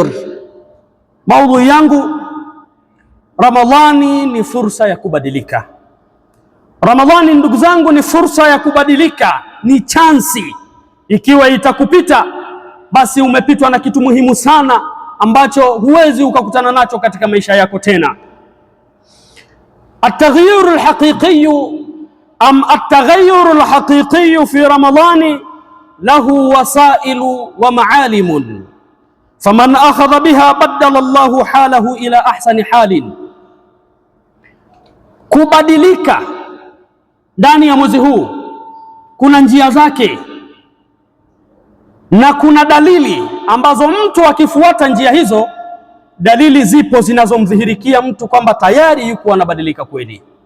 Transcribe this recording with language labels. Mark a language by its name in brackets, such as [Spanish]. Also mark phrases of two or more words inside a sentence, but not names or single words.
[Swahili] Maudhui yangu, Ramadhani ni fursa ya kubadilika. Ramadhani ndugu zangu ni fursa ya kubadilika, ni chansi. Ikiwa itakupita, basi umepitwa na kitu muhimu sana ambacho huwezi ukakutana nacho katika maisha yako tena. [Arabic] التغير الحقيقي أم التغير الحقيقي في رمضان له وسائل ومعالم فمن أخذ بها بدل الله حاله إلى أحسن حال. [Swahili] Kubadilika ndani ya mwezi huu kuna njia zake na kuna dalili ambazo mtu akifuata njia hizo, dalili zipo zinazomdhihirikia mtu kwamba tayari yuko anabadilika kweli.